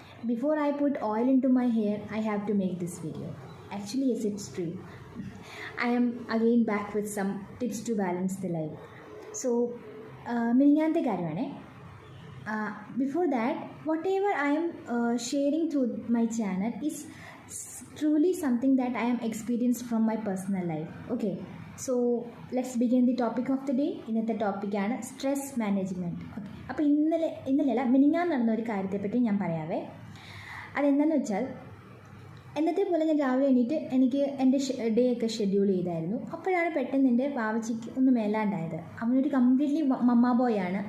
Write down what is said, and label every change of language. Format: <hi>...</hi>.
<en>Before I put oil into my hair, I have to make this video. Actually, yes, it's true. I am again back with some tips to balance the life.</en> <ml>So, മിനിഞ്ഞാന്നത്തെ കാര്യമാണേ.</ml> <en>Before that, whatever I am sharing through my channel is truly something that I am experienced from my personal life. Okay, so let's begin the topic of the day.</en> <ml>ഇന്നത്തെ ടോപ്പിക്കാണ് stress management. Okay, അപ്പോൾ ഇന്നലെയല്ല മിനിഞ്ഞാന്ന് നടന്ന ഒരു കാര്യത്തെപ്പറ്റി ഞാൻ പറയാവേ. അതെന്താണെന്ന് വെച്ചാൽ, എന്നത്തെ പോലെ ഞാൻ രാവിലെ എണീറ്റ് എനിക്ക് എൻ്റെ ഡേ ഒക്കെ ഷെഡ്യൂൾ ചെയ്തായിരുന്നു. അപ്പോഴാണ് പെട്ടെന്ന് എൻ്റെ വാവച്ചിക്ക് ഒന്ന് മേലാണ്ടായത്. അവനൊരു കംപ്ലീറ്റ്ലി മമ്മ ബോയാണ്.</ml>